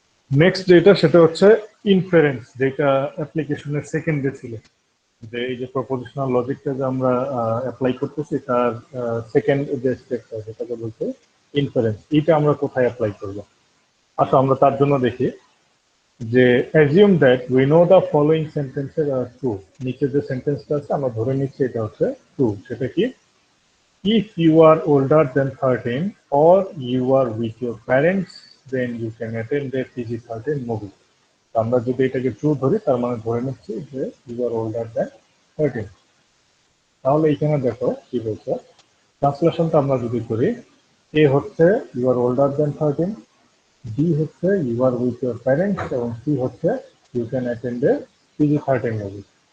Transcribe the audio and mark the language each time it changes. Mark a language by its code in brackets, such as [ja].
[bn] Next যেটা সেটা হচ্ছে ইনফারেন্স, যেটা অ্যাপ্লিকেশনের সেকেন্ডে ছিল, যে এই যে প্রপোজিশনাল লজিকটা যে আমরা অ্যাপ্লাই করতেছি তার সেকেন্ড যে স্টেপটা সেটাকে বলতে ইনফারেন্স। এটা আমরা কোথায় অ্যাপ্লাই করব? আসো আমরা তার জন্য দেখি যে [en] Assume that we know the following sentences are true. [bn] নিচে যে সেন্টেন্সটা আছে আমরা ধরে নিচ্ছি এটা হচ্ছে ট্রু। সেটা কি? [en] If you are older than 13 or you are with your parents, then you can attend a PG-13 movie. [bn] তো আমরা যদি এটাকে ট্রু ধরি তার মানে ধরে নিচ্ছি যে [en] you are older than 13। [bn] তাহলে এখানে দেখো কি বলছে, ট্রান্সলেশনটা আমরা যদি করি, এ হচ্ছে [en] you are older than 13, [bn] B হচ্ছে [en] you are with your parents, [bn] এবং সি হচ্ছে [en] you can attend a PG-13 movie।